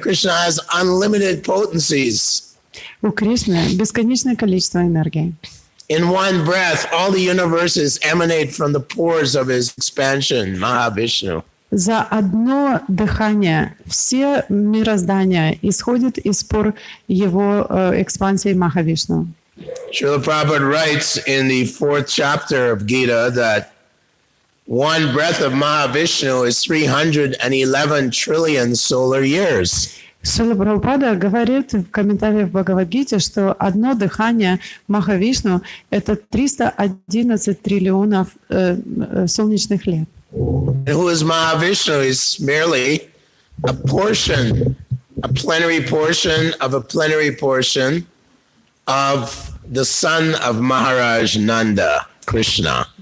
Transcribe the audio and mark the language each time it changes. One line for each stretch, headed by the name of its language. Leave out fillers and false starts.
English: Krishna has unlimited potencies.
Russian: У Кришны бесконечное количество энергии.
English: In one breath, all the universes emanate from the pores of his expansion, Mahavishnu.
Russian: За одно дыхание все мироздания исходит из пор его экспансии Махавишну.
English: Srila Prabhupada writes in the 4th chapter of Gita that one breath of Mahavishnu is 311 trillion solar years.
Russian: Шрила Прабхупада говорит в комментариях в Бхагавад-гите, что одно дыхание Махавишну – это 311 триллионов солнечных лет.
English: And who is Mahavishnu? Is merely a portion, a plenary portion of a plenary portion of the son of Maharaj Nanda, Krishna.